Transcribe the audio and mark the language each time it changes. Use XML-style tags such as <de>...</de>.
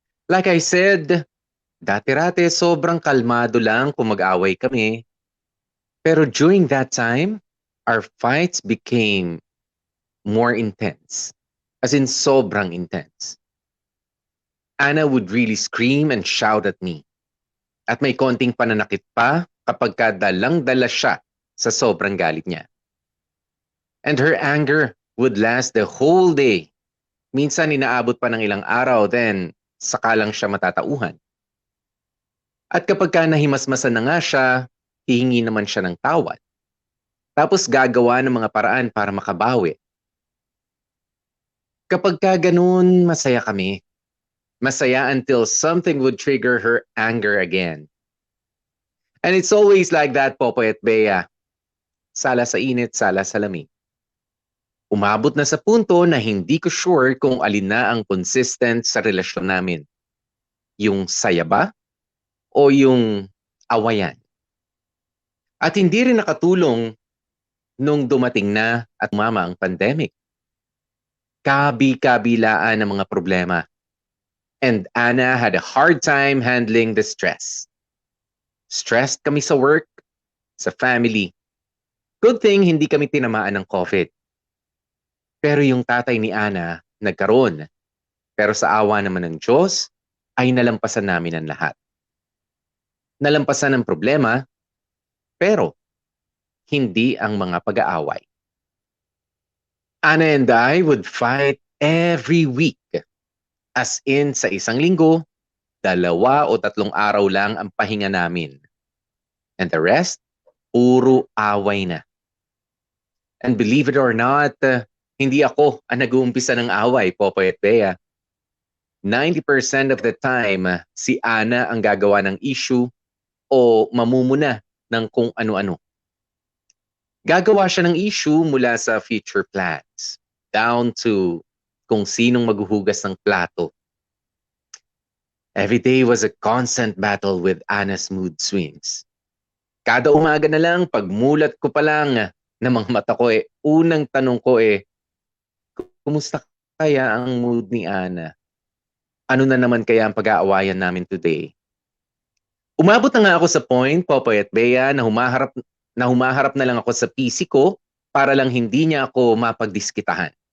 <en>Like I said,</en> <tl>dati-rate sobrang kalmado lang kung mag-away kami.</tl> <en>Pero during that time, our fights became more intense. As in, sobrang intense. Ana would really scream and shout at me.</en> <tl>At may konting pananakit pa kapag dalang-dala siya sa sobrang galit niya.</tl> <en>And her anger would last the whole day.</en> <tl>Minsan inaabot pa ng ilang araw, then saka lang siya matatauhan. At kapag nahimasmasan na nga siya, hihingi naman siya ng tawad. Tapos gagawa ng mga paraan para makabawi. Kapag ganun, masaya kami.</tl> <en>Masaya until something would trigger her anger again. And it's always like that, Popoy at Bea.</en> <tl>Sala sa init, sala sa lamig. Umabot na sa punto na hindi ko sure kung alin na ang consistent sa relasyon namin. Yung saya ba? O yung awayan? At hindi rin nakatulong nung dumating na at umama ang pandemic. Kabi-kabilaan ang mga problema.</tl> <en>And Ana had a hard time handling the stress.</en> <tl>Stressed kami sa work, sa family.</tl> <en>Good thing</en> <tl>hindi kami tinamaan ng COVID. Pero yung tatay ni Ana nagkaroon. Pero sa awa naman ng Diyos, ay nalampasan namin ang lahat. Nalampasan ang problema, pero hindi ang mga pag-aaway.</tl> <en>Ana and I would fight every week.</en> <tl>As in, sa isang linggo, 2 o 3 araw lang ang pahinga namin.</tl> <en>And the rest,</en> <tl>puro away na.</tl> <en>And believe it or not,</en> <tl>hindi ako ang nag-uumpisa ng away, Popoy at Bea.</tl> <en>90% of the time,</en> <tl>si Ana ang gagawa ng issue o mamumuna ng kung ano-ano. Gagawa siya ng issue mula sa future plans, down to kung sinong maghuhugas ng plato.</tl> <en>Every day was a constant battle with Ana's mood swings.</en> <tl>Kada umaga na lang, pagmulat ko pa lang na mga mata ko unang tanong ko kumusta kaya ang mood ni Ana? Ano na naman kaya ang pag-aawayan namin today? Umabot na nga ako sa point, Popoy at Bea, na humaharap na lang ako sa PC ko para lang hindi niya ako mapagdiskitahan.</tl>